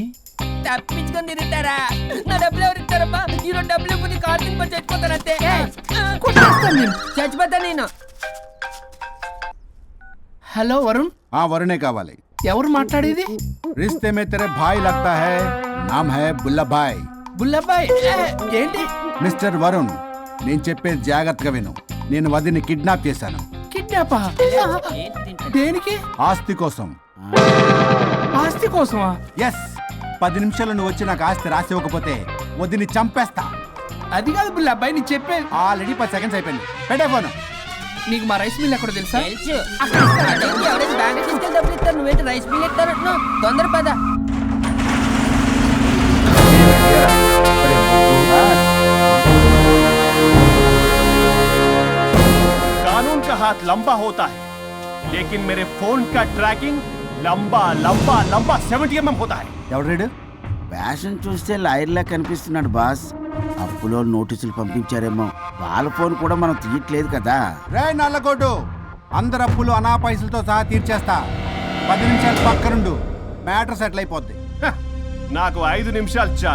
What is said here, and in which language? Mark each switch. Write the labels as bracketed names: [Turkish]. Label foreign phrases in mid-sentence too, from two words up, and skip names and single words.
[Telugu] తప్పించుకొని తిరుగుతారా? నా డబ్బులు ఎవరు ఇస్తారమ్మా? ఈరోజు డబ్బులు ఇవ్వదు, కార్తీక్ పని చచ్చిపోతానంతే. చచ్చిపోతా నేను. హలో వరుణ్. వరుణే కావాలి. ఎవరు మాట్లాడేది? [Hindi] रिश्ते में तेरे भाई लगता है, नाम है बुल्लाभाई. [Telugu] బుల్లబ్బాయ్. ఏంటి? మిస్టర్ వరుణ్, నేను చెప్పేది జాగ్రత్తగా విను. నేను వదిని కిడ్నాప్ చేశాను. కిడ్నాపా? దేనికి? ఆస్తి కోసం. ఆస్తి కోసమా? ఎస్. 10 నిమిషాలు నువ్వు వచ్చి నాకు ఆస్తి రాసి ఇవ్వకపోతే వదిని చంపేస్తా. అది కాదు బుల్లబ్బాయ్, నీ చెప్పే. ఆల్రెడీ 10 సెకండ్స్ అయిపోయింది. పెట్టే ఫోన్. నీకు మా [English] rice mill [Telugu] ఎక్కడ తెలుసా? తెలుసు. అక్కడ ఇస్తారంటే ఎవరైనా బ్యాంక్ తీసుకెళ్ళి డబ్బులు ఇస్తారు, నువ్వేంటి [English] rice bill [Telugu] ఇస్తారంటున్నావు? తొందర పద. [Hindi] कानून का हाथ लंबा होता है, लेकिन मेरे फोन का ट्रैकिंग लंबा लंबा लंबा 70 mm होता है. [Telugu] ఎవడు ఫ్యాషన్ చూస్తే లాయర్లా కనిపిస్తున్నాడు బాస్. అప్పులో నోటీసులు పంపించారేమో, వాళ్ళ ఫోన్ కూడా మనం తీయట్లేదు కదా. రే నల్లగొడ్డు, అందరు అప్పులు అనా పైసలతో సహా తీర్చేస్తా. 10 నిమిషాలు పక్కనుండు, [English] matter settle [Telugu] అయిపోద్ది. హ, నాకు 5 నిమిషాలు చాలు.